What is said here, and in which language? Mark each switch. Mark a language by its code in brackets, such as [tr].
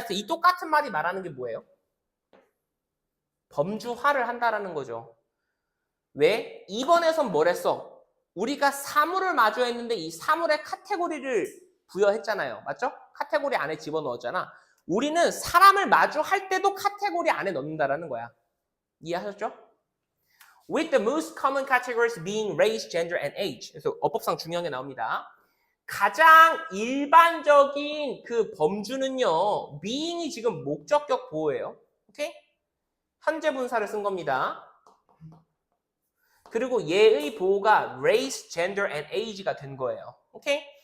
[ko] 그래서 이 똑같은 말이 말하는 게 뭐예요? 범주화를 한다라는 거죠. 왜? 2번에선 뭘 했어? 우리가 사물을 마주했는데 이 사물의 카테고리를 부여했잖아요. 맞죠? 카테고리 안에 집어넣었잖아. 우리는 사람을 마주할 때도 카테고리 안에 넣는다라는 거야. 이해하셨죠? [en] With the most common categories being race, gender, and age. [ko] 그래서 어법상 중요한 게 나옵니다. 가장 일반적인 그 범주는요, being이 지금 목적격 보호예요. 오케이? 현재 분사를 쓴 겁니다. 그리고 얘의 보호가 [en] race, gender, and age [ko] 가 된 거예요. 오케이?